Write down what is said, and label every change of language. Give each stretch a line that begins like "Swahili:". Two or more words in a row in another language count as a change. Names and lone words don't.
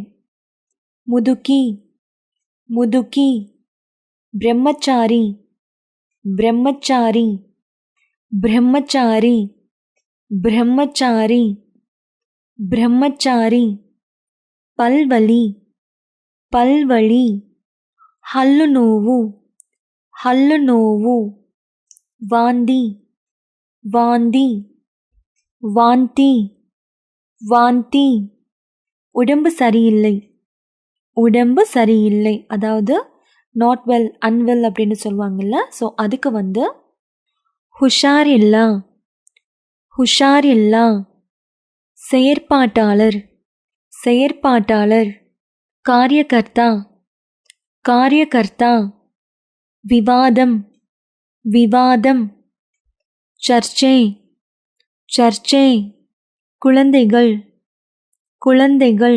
Tamil: முதுகி, முதுகி. பிரம்மச்சாரி, பிரம்மச்சாரி. பிரம்மச்சாரி, பிரம்மச்சாரி. பிரம்மச்சாரி. பல்வலி, பல்வலி.
Kannada: ಹಲ್ಲು ನೋವು, ಹಲ್ಲು ನೋವು. ವಾಂತಿ,
Tamil: வாந்தி, வாந்தி, வாந்தி. உடம்பு சரியில்லை, உடம்பு சரியில்லை. அதாவது
English: not well,
Tamil: அன்வெல் அப்படின்னு சொல்லுவாங்கல்ல, ஸோ அதுக்கு வந்து
Kannada: ಹುಷಾರ್ ಇಲ್ಲ, ಹುಷಾರ್ ಇಲ್ಲ.
Tamil: செயற்பாட்டாளர், செயற்பாட்டாளர். காரியகர்த்தா, காரியகர்த்தா. விவாதம், விவாதம். சர்ச்சை, சர்ச்சை. குழந்தைகள், குழந்தைகள்.